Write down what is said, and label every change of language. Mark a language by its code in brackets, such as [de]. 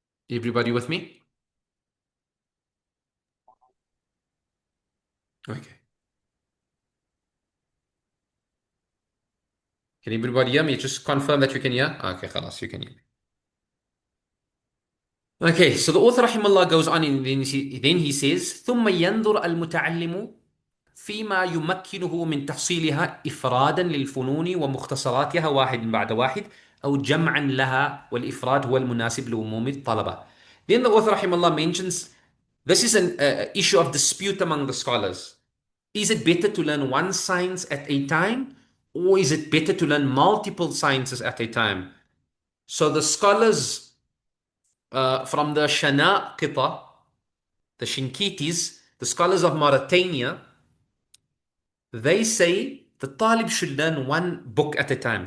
[en] Everybody with me? Okay. Can everybody hear me? Just confirm that you can hear. Okay, khalas, you can hear me. Okay, so the author rahimahullah goes on and then he says, [ar] ثم ينظر المتعلم فيما يمكنه من تحصيلها إفرادا للفنون ومختصراتها واحد بعد واحد أو جمعا لها والإفراد هو المناسب لعموم الطلبة. [en] Then the author rahimahullah mentions, this is an issue of dispute among the scholars. Is it better to learn one science at a time, or is it better to learn multiple sciences at a time? So the scholars from the Shanaqita, the Shinkitis, the scholars of Mauritania, they say the talib should learn one book at a time.